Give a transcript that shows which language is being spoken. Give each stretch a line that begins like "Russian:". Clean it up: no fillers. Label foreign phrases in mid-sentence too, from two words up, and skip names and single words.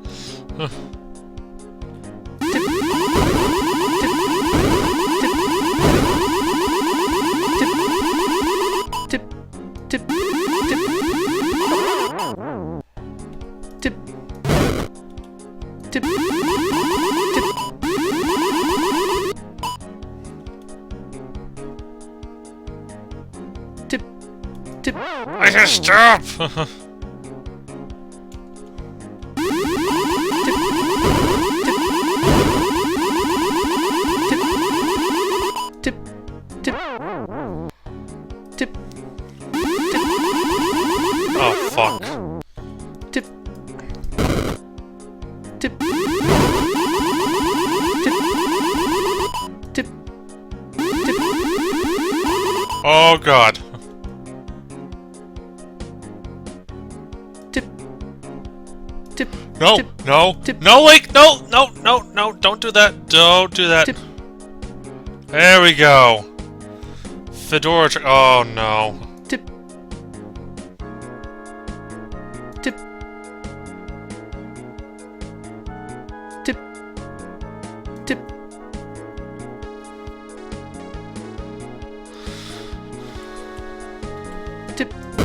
English: tip, tip, tip, tip, tip, tip, tip, tip, I can stop! tip, tip, tip, Oh, fuck. tip, tip, tip, tip, tip, Oh, God. tip, tip, No, tip, no, tip. no, wait, no, no, no, no, don't do that. Don't do that. tip, There we go. Fedora, oh, no. tip, tip, tip, tip, tip,